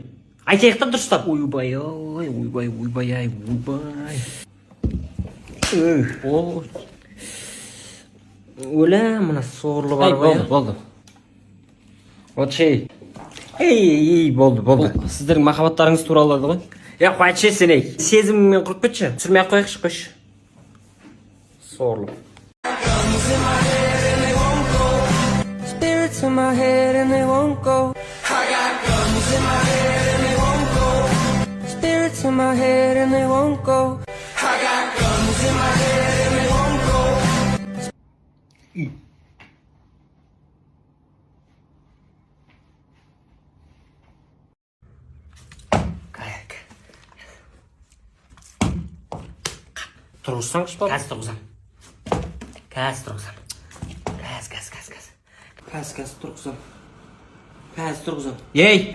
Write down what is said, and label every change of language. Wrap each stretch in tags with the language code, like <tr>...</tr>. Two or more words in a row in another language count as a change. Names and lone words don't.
<kk>Айтайық та дұрыстап. Ойбай, ойбай. Өлә, мына сорлы бар ғой. Болды. Вот шей. Ей, болды. Сіздердің махаббаттарыңыз туралы ғой. Қойшы сен ей. Сезіміңмен құрып кетші. Түсірмей қойықшы, қойшы. Сорлы.</kk> <en>Spirits in my head and they won't go. I got guns in my head and they won't go. Spirits in my head and they won't go. I got guns in my head and they won't go.</en> <kk>Тұрғызсаңшы ба? Қазір тұрғызам. Қазір тұрғызам. Ей!</kk>